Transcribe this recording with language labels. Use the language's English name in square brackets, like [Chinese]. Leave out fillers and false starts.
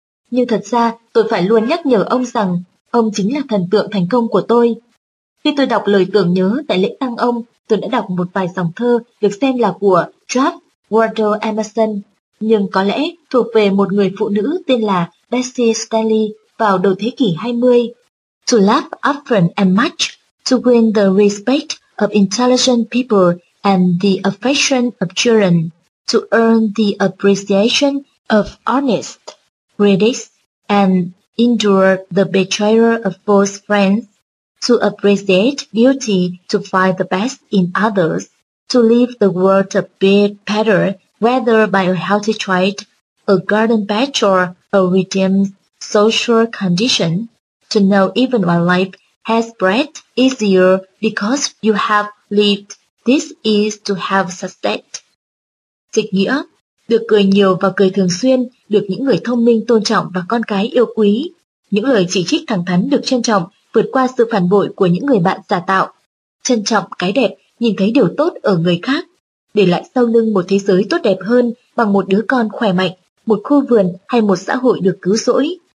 [Vietnamese] Nhưng thật ra, tôi phải luôn nhắc nhở ông rằng ông chính là thần tượng thành công của tôi. Khi tôi đọc lời tưởng nhớ tại lễ tang ông, tôi đã đọc một vài dòng thơ được xem là của George Waldo Emerson, nhưng có lẽ thuộc về một người phụ nữ tên là Bessie Stanley vào đầu thế kỷ 20. [English] To laugh often and much, to win the respect of intelligent people and the affection of children, to earn the appreciation of honest critics and endure the betrayal of false friends, to appreciate beauty, to find the best in others, to leave the world a bit better, whether by a healthy trait, a garden patch or a redeemed social condition, to know even when life has breath easier because you have lived, this is to have success. [Vietnamese] Dịch nghĩa, được cười nhiều và cười thường xuyên, được những người thông minh tôn trọng và con cái yêu quý. Những lời chỉ trích thẳng thắn được trân trọng, vượt qua sự phản bội của những người bạn giả tạo. Trân trọng cái đẹp, nhìn thấy điều tốt ở người khác, để lại sau lưng một thế giới tốt đẹp hơn bằng một đứa con khỏe mạnh, một khu vườn hay một xã hội được cứu rỗi.